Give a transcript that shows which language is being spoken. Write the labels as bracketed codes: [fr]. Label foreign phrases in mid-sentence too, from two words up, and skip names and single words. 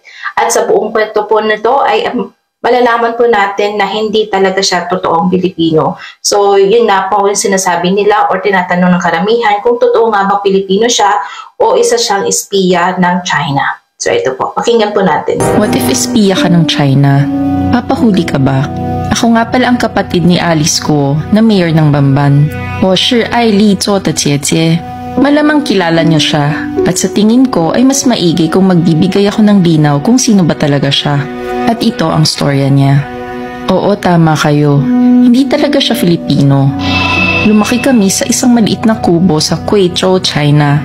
[tl] At sa buong kwento po nito ay malalaman po natin na hindi talaga siya totoong Pilipino. So, yun na po yung sinasabi nila or tinatanong ng karamihan kung totoo nga ba Pilipino siya o isa siyang espiya ng China. So, ito po. Pakinggan po natin. [en] What if [tl] espiya ka ng China? Papahuli ka ba? Ako nga pala ang kapatid ni Alice ko na mayor ng Bamban. [zh] 我是爱丽做的姐姐. [tl] Malamang kilala niyo siya at sa tingin ko ay mas maigi kung magbibigay ako ng linaw kung sino ba talaga siya. At ito ang storya niya. Oo, tama kayo. Hindi talaga siya Filipino. Lumaki kami sa isang maliit na kubo sa Guizhou, China.